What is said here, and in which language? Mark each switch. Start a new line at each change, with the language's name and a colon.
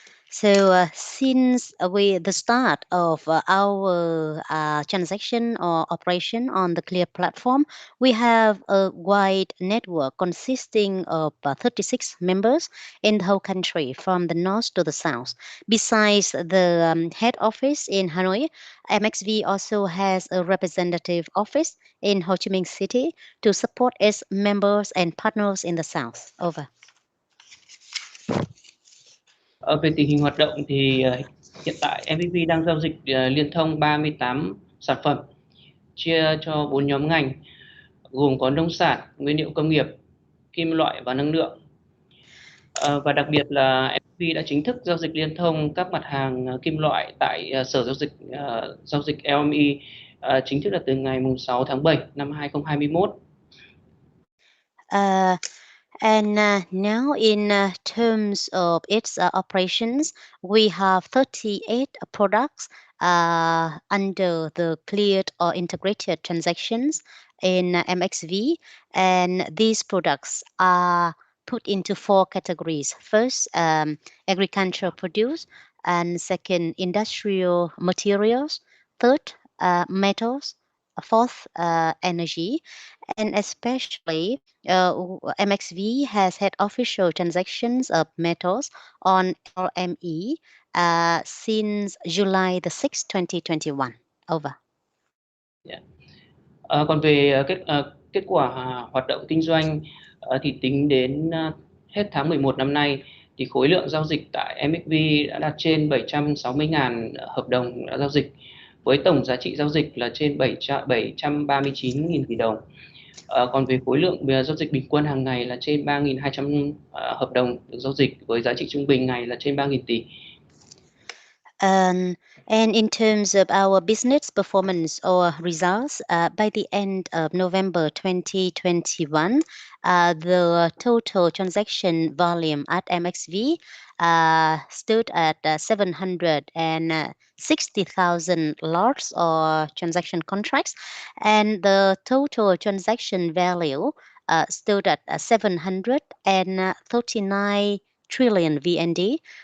English: So since the start of our transaction or operation on the Clear platform, we have a wide network consisting of 36 members in the whole country from the north to the south. Besides the head office in Hanoi, MXV also has a representative office in Ho Chi Minh City to support its members and partners in the south. Over.
Vietnamese: Về tình hình hoạt động thì hiện tại MXV đang giao dịch liên thông 38 sản phẩm chia cho 4 nhóm ngành gồm có nông sản, nguyên liệu công nghiệp, kim loại và năng lượng. Và đặc biệt là MXV đã chính thức giao dịch liên thông các mặt hàng kim loại tại Sở giao dịch LME chính thức là từ ngày 6 tháng 7 năm 2021.
English: And now in terms of its operations, we have 38 products under the cleared or integrated transactions in MXV, and these products are put into 4 categories. First, agricultural produce, and second, industrial materials, third, metals, fourth, energy, and especially MXV has had official transactions of metals on LME since July the 6th, 2021. Over. Yeah.
Vietnamese: Còn về kết quả hoạt động kinh doanh thì tính đến hết tháng 11 năm nay thì khối lượng giao dịch tại MXV đã đạt trên 760.000 hợp đồng đã giao dịch, với tổng giá trị giao dịch là trên 739.000 tỷ đồng. Còn về khối lượng giao dịch bình quân hàng ngày là trên 3.200 hợp đồng được giao dịch với giá trị trung bình ngày là trên 3.000 tỷ.
English: And in terms of our business performance or results, by the end of November 2021, the total transaction volume at MXV stood at 760,000 lots or transaction contracts, and the total transaction value stood at 739 trillion VND.